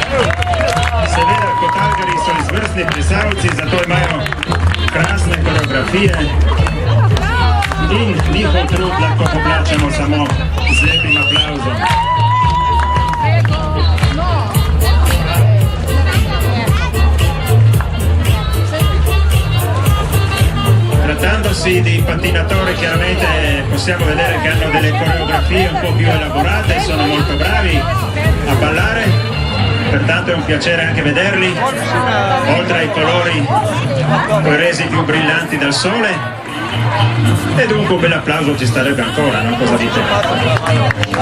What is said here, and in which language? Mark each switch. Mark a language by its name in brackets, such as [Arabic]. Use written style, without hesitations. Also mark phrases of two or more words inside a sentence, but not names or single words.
[Slovenian] Seveda Kotalkari so izvrstni plesalci, zato imajo krasne koreografije in njihov trud lahko poplačamo samo z lepim aplauzom. [Italian] Trattandosi di pattinatori chiaramente possiamo vedere che hanno delle coreografie un po' più elaborate, sono molto bravi a ballare, pertanto è un piacere anche vederli, oltre ai colori poi resi più brillanti dal sole, e dunque un bel applauso ci starebbe ancora, no?